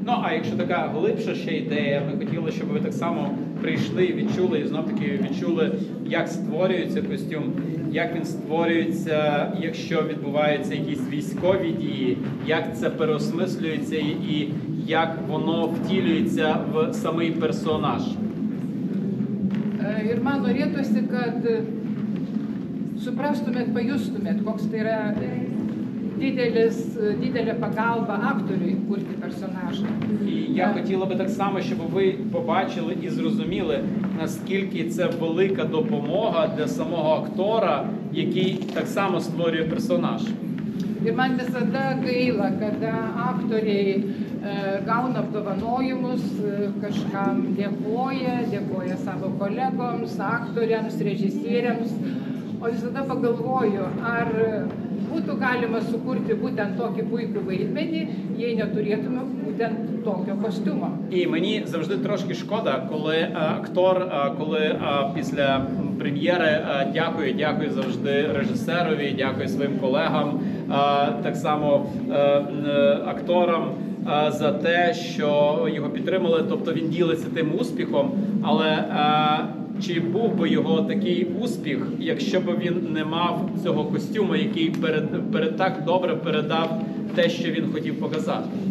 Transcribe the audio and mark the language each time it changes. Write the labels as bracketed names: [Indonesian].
[Ukrainian] Ну, а якщо така глибша ще ідея, ми хотіли, щоб ви так само прийшли і відчули, і знов-таки відчули, як створюється костюм, як він створюється, якщо відбуваються якісь військові дії, як це переосмислюється і як воно втілюється в самий персонаж. [Lithuanian] Ir man norėtųsi, kad suprastumėt, pajustumėt, koks tai yra didelė pagalba aktoriui kurti персонажа. [Ukrainian] І я хотіла би так само, щоб ви побачили і зрозуміли, наскільки це велика допомога для самого актора, який так само створює персонаж. [Lithuanian] Ir man visada gaila, kada aktoriai gauna apdovanojimus, kažkam dėkoja savo kolegoms, aktoriams, režisieriams, o visada pagalvoju, ar būtų galima sukurti būtent tokį puikų vaidmenį, jei neturėtume būtent tokio kostiumo. [Ukrainian] І мені завжди трошки шкода, коли актор, коли після прем'єри дякую завжди режисерові, дякую своїм колегам, так само акторам за те, що його підтримали, тобто він ділиться тим успіхом, але чи був би його такий успіх, якщо б він не мав цього костюму, який так добре передав те, що він хотів показати?